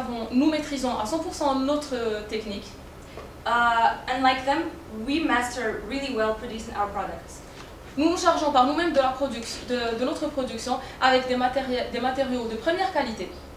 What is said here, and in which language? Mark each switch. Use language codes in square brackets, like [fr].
[fr] Nous maîtrisons à 100% notre technique. [en] Unlike them, we master really well producing our products. [fr] Nous nous chargeons par nous-mêmes de notre production avec des matériaux de première qualité.